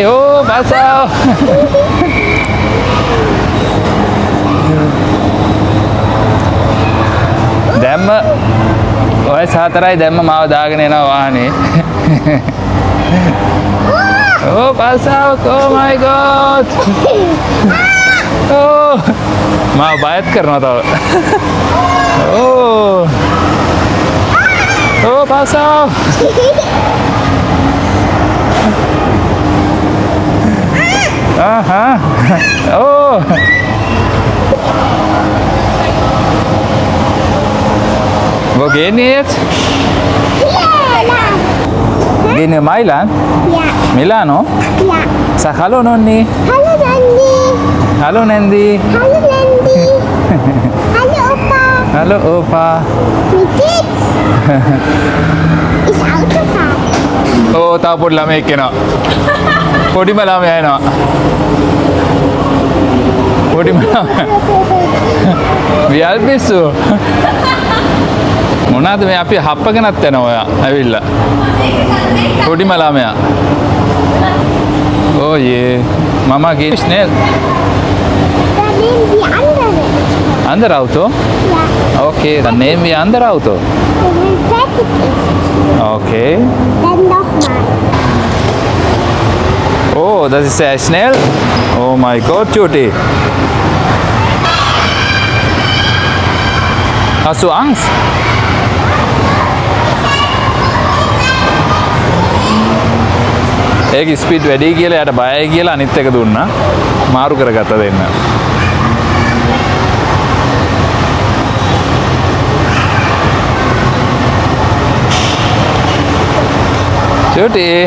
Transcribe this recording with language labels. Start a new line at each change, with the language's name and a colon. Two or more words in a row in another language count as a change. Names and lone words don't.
Sinhala: බසාව! දැම්ම ඔය 4යි දැම්ම මාව දාගෙන එනවා වාහනේ. පස්සාව.
English: Oh my god.
Sinhala: මාව බයත් කරනවා තව. පස්සාව.
German: Wo gehen wir jetzt? Gehen wir Mailand? Ja. Milano? Ja. Sag hallo Nonni. Hallo Nandi. Hallo Nandi. Hallo Nandi. Hallo Opa. Hallo Opa. Wie geht's? Ist Autofahren.
Sinhala: තව පොඩි ළමයෙක් එනවා. පොඩිම ළමයා එනවා. පොඩිම ළමයා.
German: Wie alt bist du?
Sinhala: මොනවාද මේ අපි හප්පගෙනත් යනවා ඔයා ඇවිල්ලා. පොඩිම ළමයා.
German: Oh je. Mama geht schnell. Dann nehmen wir andere. Andere Auto? Ja. Okay, dann nehmen wir andere Auto. Wenn man fertig ist, Okay. dann nochmal. Oh, das ist sehr schnell. Oh mein Gott, Judy. Hast du Angst?
Sinhala: ඒක ස්පීඩ් වැඩි කියලා යාට බයයි කියලා අනිත් එක දුන්නා. මාරු කරගත්ත දෙන්න. චුටි.